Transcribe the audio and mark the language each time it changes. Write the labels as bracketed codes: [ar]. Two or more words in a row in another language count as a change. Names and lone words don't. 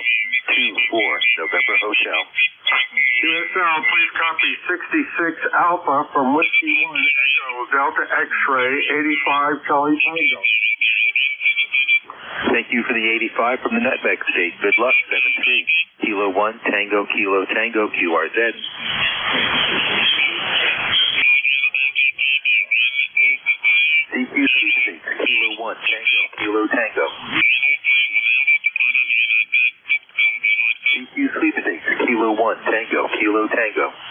[en] 2-4, November Hotel. QSL, please copy 66 Alpha from Whiskey 1, Echo, Delta X-ray, 85 Charlie Tango. Thank you for the 85 from the Nutmeg State. Good luck, 7-3. Kilo 1, Tango, Kilo, Tango, QRZ. CQ 36, Kilo 1, Tango, Kilo, Tango. CQ sweepstakes, Kilo 1, Tango, Kilo, Tango.